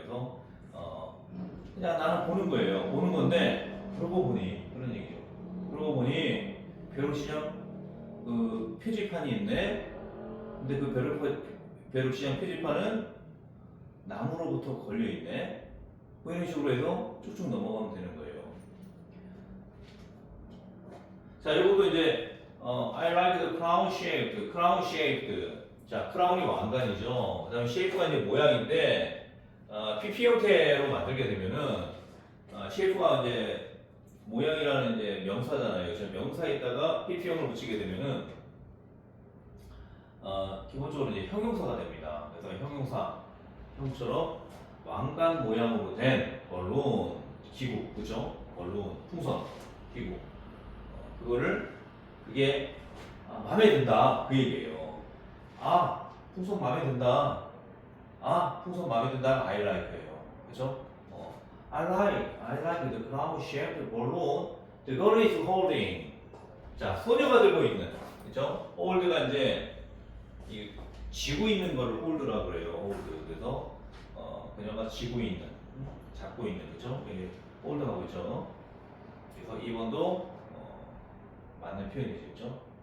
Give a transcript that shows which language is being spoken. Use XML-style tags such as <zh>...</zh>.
<ko>그래서 그냥 나는 보는 거예요. 보는 건데 그러고 보니 그런 얘기죠. 그러고 보니 벼룩시장 그 표지판이 있네. 근데 그 벼룩시장 표지판은 나무로부터 걸려있네. 뭐 이런 식으로 해서 쭉쭉 넘어가면 되는 거예요.</ko> <en>자,</en> <ko>이것도 이제</ko> <en>I like the crown shaped, crown shaped.</en> <ko>자, 크라운이 왕관이죠. 그 다음에 shape가 이제 모양인데 PP 형태로 만들게 되면은 shape가 이제 모양이라는 이제 명사잖아요. 그래서 명사에다가 PP형을 붙이게 되면은 기본적으로 이제 형용사가 됩니다. 그래서 형처럼 왕관 모양으로 된 벌룬, 기구, 그죠? 벌룬, 풍선, 기구. 그게 마음에 든다 그 얘기예요. 풍선 마음에 든다. 풍선 마음에 든다.</ko> <en>I like</en> <ko>예요. 그죠?</ko> <en>I like the crown-shaped balloon the girl is holding.</en> <ko>자, 소녀가 들고 있는, 그죠? hold가 이제 이 쥐고 있는 걸 hold라고 그래요. hold. 그래서 그녀가 쥐고 있는, 잡고 있는, 그죠? 이게 hold하고 있죠. 그래서 2번도 맞는 표현이죠.</ko>